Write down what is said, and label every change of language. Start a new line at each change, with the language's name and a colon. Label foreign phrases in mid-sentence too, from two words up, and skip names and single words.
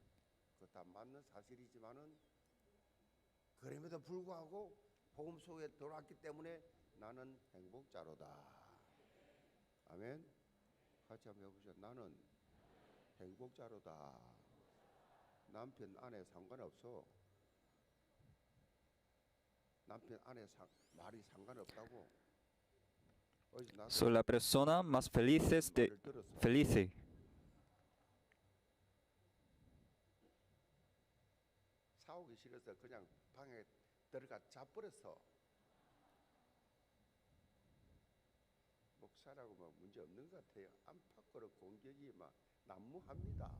Korean: 그거 다 맞는 사실이지만은 그럼에도 불구하고 복음 속에 들어왔기 때문에 나는 행복자로다. 아멘. 같이 한번 해보죠. 나는 행복자로다. 남편 아내 상관없어. 남편 아내 말이 상관없다고.
Spanish: Soy la persona más feliz feliz.
Korean: 싸우기 싫어서 그냥 방에 들어가 자버렸어. 목사라고 뭐 문제 없는 것 같아요. 안팎으로 공격이 막 난무합니다.